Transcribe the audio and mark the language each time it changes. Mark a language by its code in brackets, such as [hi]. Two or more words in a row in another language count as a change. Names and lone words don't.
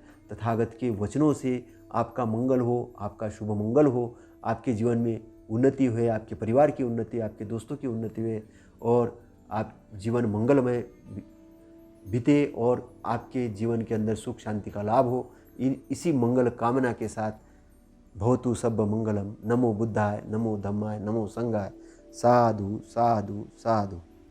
[hi] तथागत के वचनों से आपका मंगल हो, आपका शुभ मंगल हो, आपके जीवन में उन्नति हुए, आपके परिवार की उन्नति, आपके दोस्तों की उन्नति हुए और आप जीवन मंगलमय बीते और आपके जीवन के अंदर सुख शांति का लाभ हो। इसी मंगल कामना के साथ [pi] भवतु सब मंगलम। नमो बुद्धाय, नमो धम्माय, नमो संघाय। साधु साधु साधु।